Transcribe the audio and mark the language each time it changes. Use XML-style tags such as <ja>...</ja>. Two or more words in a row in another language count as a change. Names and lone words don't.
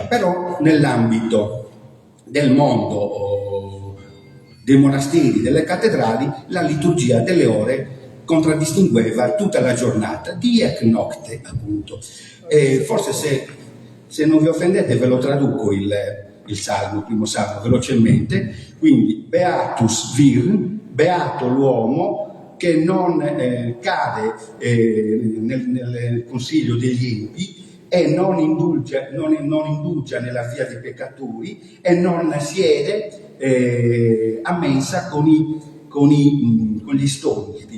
<it>Però nell'ambito del mondo dei monasteri, delle cattedrali, la liturgia delle ore contraddistingueva tutta la giornata,</it> <la>diec nocte,</la> <it>appunto. Forse se non vi offendete ve lo traduco il salmo, il primo salmo, velocemente. Quindi,</it> <la>beatus vir,</la> <it>beato l'uomo che non cade nel consiglio degli empi e non indulgia nella via dei peccatori e non siede a mensa con gli stolti.</it>